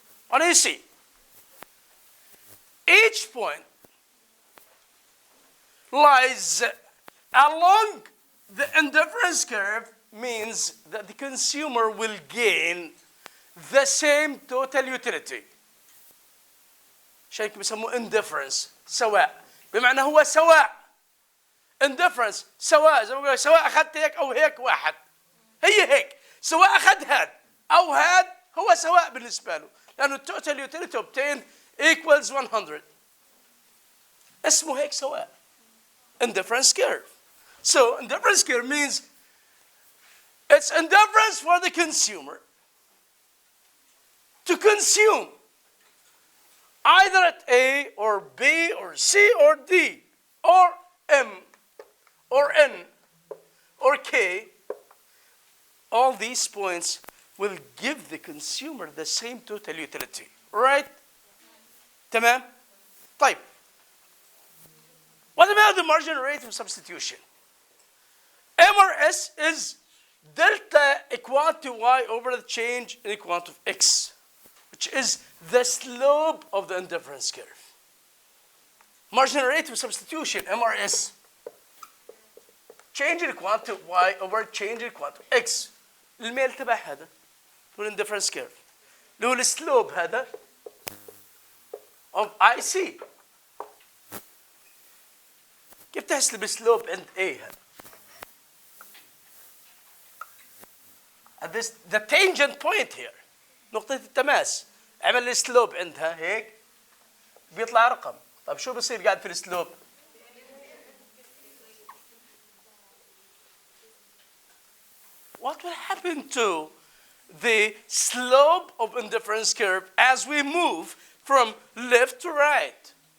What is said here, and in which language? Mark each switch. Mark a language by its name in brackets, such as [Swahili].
[English] On AC, each point lies along the indifference curve, means that the consumer will gain the same total utility. [Arabic] شيء بيسموه indifference، سواء، بمعنى هو سواء. indifference سواء، زي ما بقول سواء أخذت هيك أو هيك واحد. هي هيك، سواء أخذ هاد أو هاد هو سواء بالنسبة له، لأنه [English] total utility obtained equals 100. [Arabic] اسمه هيك سواء. [English] Indifference curve. So indifference curve means it's indifference for the consumer to consume either at A or B or C or D or M or N or K. All these points will give the consumer the same total utility. Right? [Arabic] تمام؟ طيب. [English] What about the marginal rate of substitution? MRS is delta equal to y over the change in quantity of x, which is the slope of the indifference curve. Marginal rate of substitution, MRS. Change in quantity of y over change in quantity of x. [Arabic] الميل تبع هذا هو الindifference curve. اللي هو السلوب هذا [English] of IC. [Arabic] كيف تحسب السلوب عند A هذا؟ [English] This the tangent point here. [Arabic] نقطة التماس. عمل السلوب عندها هيك بيطلع رقم. طب شو بصير قاعد في السلوب؟ [English] What will happen to the slope of indifference curve as we move from left to right?